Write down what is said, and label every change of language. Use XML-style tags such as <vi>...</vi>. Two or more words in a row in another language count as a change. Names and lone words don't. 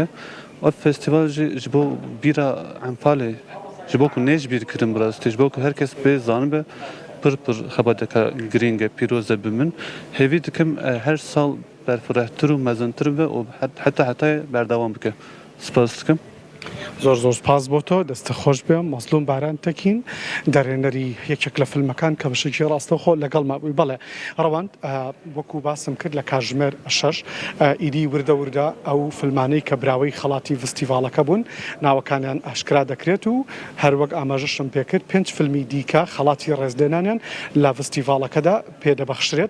<ku>Ev festîval jî ji bo bîra Enfalê ji bo ku nêj bîr kirin bi rastî ji bo ku herkes bê zanibe pir xebadeka girîng e pîroz e bi min hêvî dikim her sal berfirehtir û mezintir be û heta berdewam bike. Spas dikim.</ku> <ckb>زۆر سپاس بۆ تۆ دەستە خۆش بێم مەزلوم بارانتەکین دەرێنەری یەکێک لە فیلمەکان کە بەشێکی ڕاستەوخۆ لەگەڵ مابووی. بەڵێ ڕەوەند وەکو باسم کرد لە کاتژمێر 6 ئیدی وردە ئەو فیلمانەی کە براوەی خەڵاتی فستیڤاڵەکە بوون ناوەکانیان ئاشکرا دەکرێت و هەروەک ئاماژەشم پێکرد 5 فیلمی دیکە خەڵاتی ڕێزلێنانیان لە فستیڤاڵەکەدا پێدەبەخشرێت.</ckb>